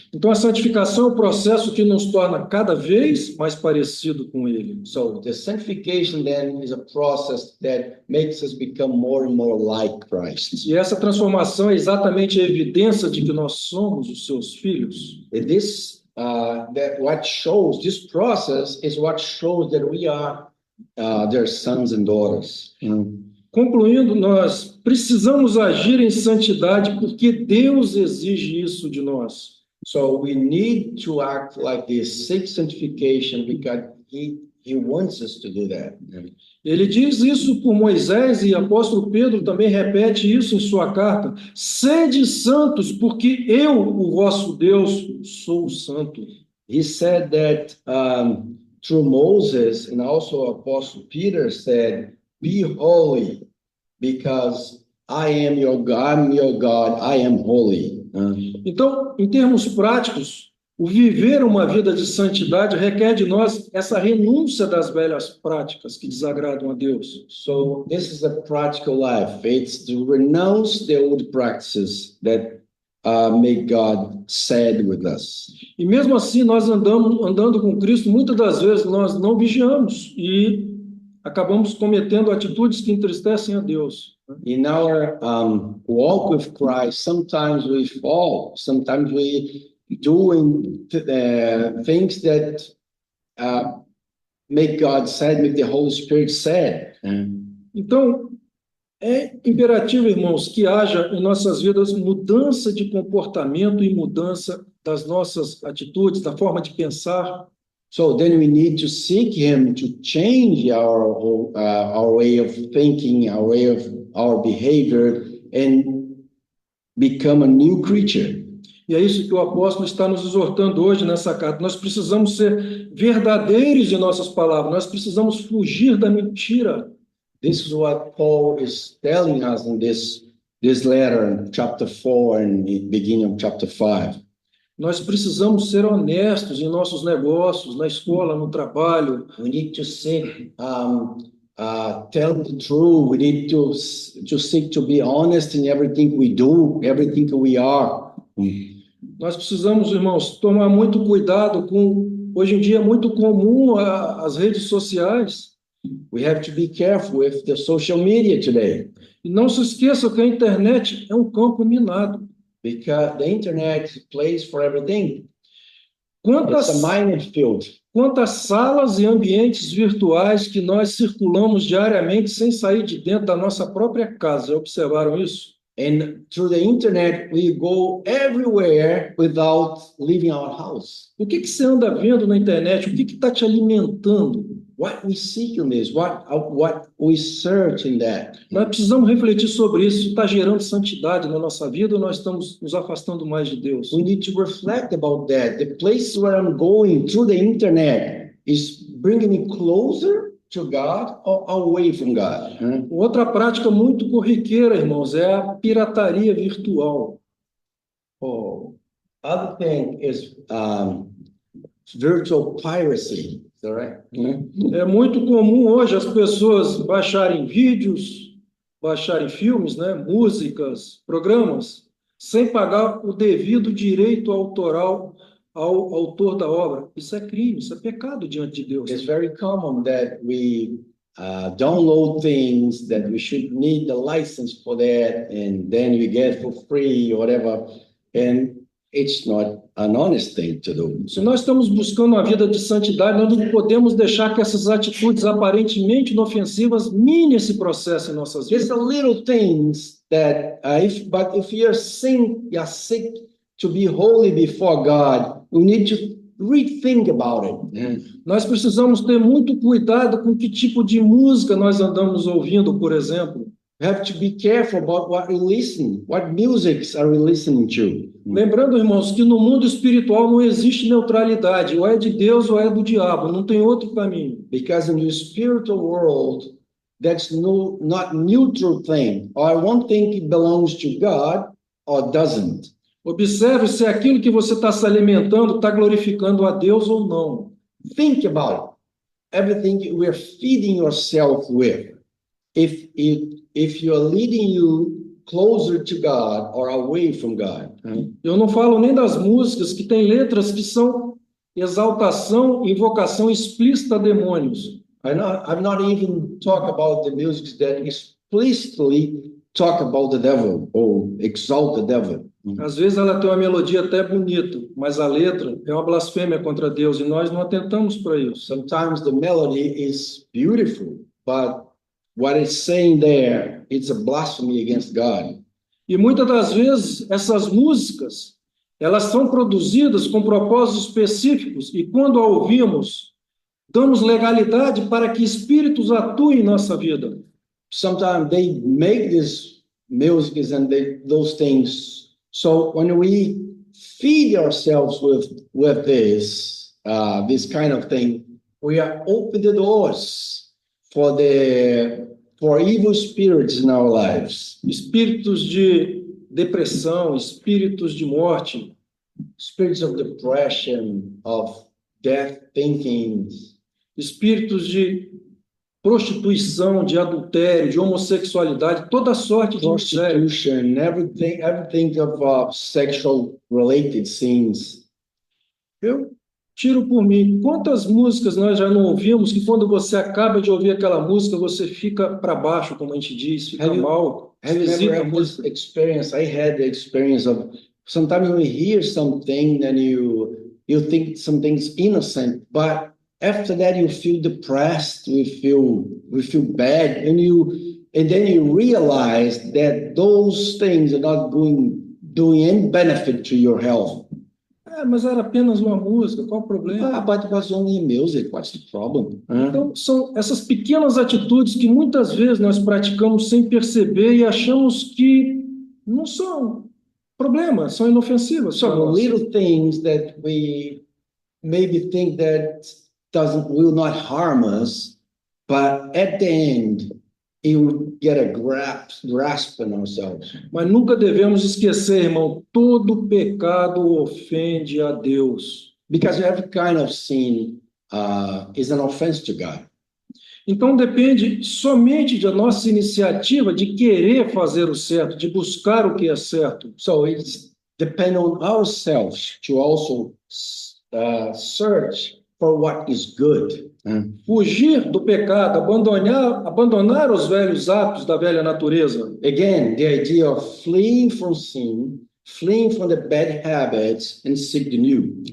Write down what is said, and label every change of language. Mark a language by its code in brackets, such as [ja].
[pt] Então a santificação é o processo que nos torna cada vez mais parecido com Ele. [en] So the sanctification then is a process that makes us become more and more like Christ. [pt] E essa transformação é exatamente a evidência de que nós somos os seus filhos. [en] This process is what shows that we are their sons and daughters. [pt] Concluindo, nós precisamos agir em santidade porque Deus exige isso de nós. [en] So we need to act like this, seek sanctification, because he wants us to do that. [pt] Ele diz isso por Moisés e o apóstolo Pedro também repete isso em sua carta. Sede santos, porque eu, o vosso Deus, sou santo. [en] He said that through Moses, and also Apostle Peter said, "Be holy, because I am your God. I'm your God. I am holy." [pt] Então, em termos práticos, o viver uma vida de santidade requer de nós essa renúncia das velhas práticas que desagradam a Deus. [en] So this is a practical life. It's to renounce the old practices that make God sad with us. [pt] E mesmo assim, nós andando com Cristo, muitas das vezes nós não vigiamos e acabamos cometendo atitudes que entristecem a Deus. [en] In our walk with Christ, sometimes we fall, sometimes we doing things that make God sad, make the Holy Spirit sad. [pt] Então, é imperativo, irmãos, que haja em nossas vidas mudança de comportamento e mudança das nossas atitudes, da forma de pensar. [en] So then we need to seek Him to change our way of thinking, our way of our behavior, and become a new creature. [pt] E é isso que o apóstolo está nos exortando hoje nessa carta. Nós precisamos ser verdadeiros em nossas palavras, nós precisamos fugir da mentira. [en] This is what Paul is telling us in this letter, chapter 4 and the beginning of chapter 5. [pt] Nós precisamos ser honestos em nossos negócios, na escola, no trabalho. [en] We need to seek, tell the truth. We need to seek to be honest in everything we do, everything we are. [pt] Nós precisamos, irmãos, tomar muito cuidado com... Hoje em dia é muito comum as redes sociais. [en] We have to be careful with the social media today. [pt] E não se esqueça que a internet é um campo minado. [en] Because the internet plays for everything. [pt] Quantas [en] It's a minefield. [pt] Quantas salas e ambientes virtuais que nós circulamos diariamente sem sair de dentro da nossa própria casa. Já observaram isso? [en] And through the internet, we go everywhere without leaving our house. [pt] O que você anda vendo na internet? O que está te alimentando? [en] What we seek in this, what we search in that. [pt] Nós precisamos refletir sobre isso. Isso está gerando santidade na nossa vida ou nós estamos nos afastando mais de Deus? [en] We need to reflect about that. The place where I'm going through the internet is bringing me closer to God or away from God. [pt] Outra prática muito corriqueira, irmãos, é a pirataria virtual. [en] Oh, other thing is virtual piracy. Is that right? [pt] É muito comum hoje as pessoas baixarem vídeos, baixarem filmes, né, músicas, programas, sem pagar o devido direito autoral ao autor da obra. Isso é crime, isso é pecado diante de Deus. [en] It's very common that we download things that we should need the license for that, and then we get for free or whatever, and it's not an honest thing to do. [pt] Se nós estamos buscando uma vida de santidade, nós não podemos deixar que essas atitudes aparentemente inofensivas minem esse processo em nossas [en] There's [pt] vidas. [en] a little things that if you're sick to be holy before God, we need to rethink about it. [pt] Nós precisamos ter muito cuidado com que tipo de música nós andamos ouvindo, por exemplo. [en] We have to be careful about what we listen, what musics are we listening to. [pt] Lembrando, irmãos, que no mundo espiritual não existe neutralidade, ou é de Deus ou é do diabo, não tem outro caminho. [en] Because in the spiritual world, that's not neutral thing. Or one thing it belongs to God or doesn't. [pt] Observe se aquilo que você está se alimentando está glorificando a Deus ou não. [en] Think about everything we're feeding yourself with. If you're leading you closer to God or away from God. [pt] Eu não falo nem das músicas que têm letras que são exaltação, invocação explícita a demônios. [en] I'm not even talk about the music that explicitly talk about the devil or exalt the devil. [pt] Às vezes ela tem uma melodia até bonita, mas a letra é uma blasfêmia contra Deus e nós não atentamos para isso. [en] Sometimes the melody is beautiful, but what it's saying there, it's a blasphemy against God. [pt] E muitas das vezes essas músicas, elas são produzidas com propósitos específicos e quando a ouvimos, damos legalidade para que espíritos atuem em nossa vida. [en] Sometimes they make this music and those things. So when we feed ourselves with this kind of thing, we are open the doors for evil spirits in our lives, [pt] Espíritos de depressão, espíritos de morte, [en] spirits of depression, of death thinking, [pt] espíritos de prostituição, de adultério, de homossexualidade, toda sorte de miséria. [en] prostitution, everything of sexual related sins. [pt] Eu tiro por mim. Quantas músicas nós já não ouvimos que quando você acaba de ouvir aquela música, você fica para baixo, como a gente diz, fica [en] Have you- [pt] mal, [en] Have you [pt] esquisita [en] ever [pt] a [en] had this [pt] música. [en] experience? I had the experience of sometimes you hear something and you think something's innocent, but after that you feel depressed, we feel bad, and then you realize that those things are not doing any benefit to your health. [pt] Mas era apenas uma música, qual o problema? [en] But it was only music. What's the problem? [pt] Então, são essas pequenas atitudes que muitas vezes nós praticamos sem perceber e achamos que não são problemas, são inofensivas. para [en] So [pt] nós. [en] little things that we maybe think that will not harm us, but at the end, it will get a grasp on ourselves. [pt] Mas nunca devemos esquecer, irmão, todo pecado ofende a Deus. [en] Because every kind of sin is an offense to God. [pt] Então depende somente da nossa iniciativa de querer fazer o certo, de buscar o que é certo. [en] So it's depend on ourselves to also search for what is good. [pt] Fugir do pecado, abandonar os velhos hábitos da velha natureza. [en] Again, the idea of fleeing from sin, fleeing from the bad habits, and seek the new.